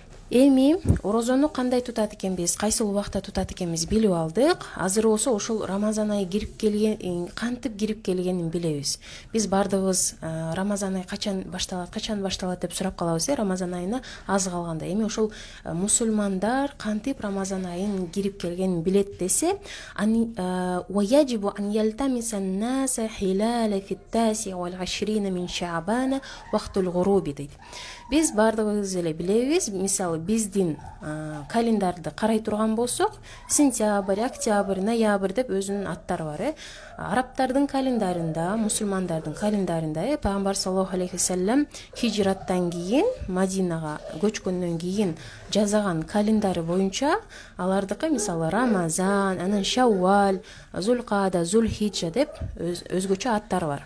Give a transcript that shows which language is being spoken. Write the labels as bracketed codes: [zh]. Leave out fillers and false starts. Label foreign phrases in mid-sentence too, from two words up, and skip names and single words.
[ky] Эми орозону кандай тутат экенбиз, кайсыл убакта тутат экенбиз билип алдык. Азыр болсо ушул Рамазан айы кирип келген, кантип кирип келгенин билебиз. Биз бардыгыбыз Рамазан айы качан башталат деп сурап калабыз. Рамазан айына аз калганда. Эми ошол мусулмандар кантип Рамазан айын кирип келгенин билет десе, [ar] ويجب أن يلتمس الناس حلال في 29 من شعبان وقت الغروب дейт. [ky] Биз бардыгыбыз эле билебиз, мисалы биздин календарды карай турган болсок, сентябрь, октябрь, ноябрь деп өзүнүн аттары бар. Арабтардын календарында, мусулмандардын календарында Пайгамбар [ar] صلى الله عليه وسلم [ky] хижраттан кийин, Мадинага көчкөндөн кийин жазаган календары боюнча алардыкы мисалы Рамазан, анан Шаввал, Зулкада, Зулхиджа деп өзгөчө аттары бар.